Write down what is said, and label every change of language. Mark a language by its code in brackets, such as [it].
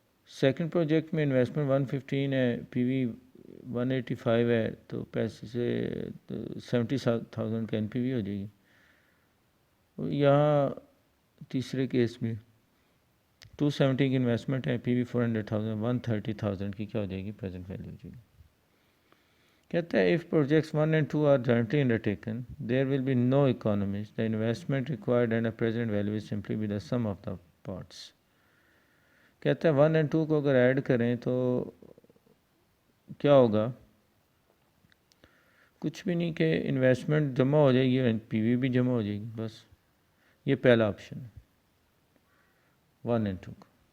[ur] Second project میں investment 115 ہے, پی وی 185 ہے, تو پیسے سے 70,000 کا این پی وی ہو جائے گی. یہاں تیسرے کیس میں 270 کی انویسٹمنٹ ہے, پی وی 400,000, 130,000 کی کیا ہو جائے گی, پریزنٹ ویلیو ہو جائے گی. کہتا ہے [en] if projects 1 and 2 are jointly undertaken, there will be no economies. The investment required and the present value is simply be the sum of the parts. [ur] کہتا ہے 1 and 2 کو اگر ایڈ کریں تو کیا ہوگا, کچھ بھی نہیں, کہ انویسٹمنٹ جمع ہو جائے گی, پی وی بھی جمع ہو جائے گی. بس یہ پہلا آپشن ہے 1 and 2 کو.